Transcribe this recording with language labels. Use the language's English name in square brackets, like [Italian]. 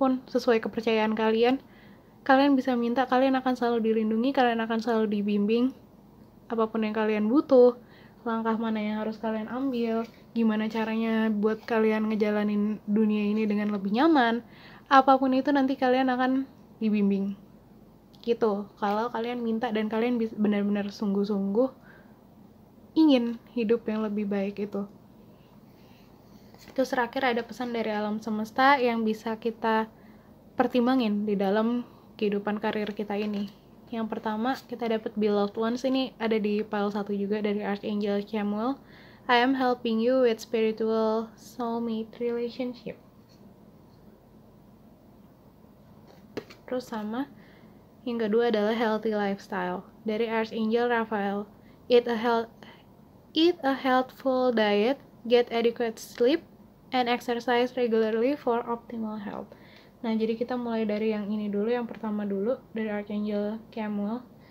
[Indonesian] sesuai kepercayaan kalian bisa minta, kalian akan selalu dilindungi, kalian akan selalu dibimbing, apapun yang kalian butuh, langkah mana yang harus kalian ambil, gimana caranya buat kalian ngejalanin dunia ini dengan lebih nyaman, apapun itu nanti kalian akan dibimbing gitu, kalau kalian minta dan kalian benar-benar sungguh-sungguh ingin hidup yang lebih baik itu. Terus terakhir ada pesan dari alam semesta yang bisa kita pertimbangin di dalam kehidupan karir kita ini. Yang pertama kita dapat beloved ones, ini ada di file 1 juga dari Archangel Chamuel. [English] I am helping you with spiritual soulmate relationship. [Indonesian] Terus sama yang kedua adalah healthy lifestyle dari Archangel Raphael. [English] Eat a healthful diet, get adequate sleep, and exercise regularly for optimal health. [Indonesian] Nah, jadi kita mulai dari yang ini dulu, yang pertama dulu dari Archangel Chamuel.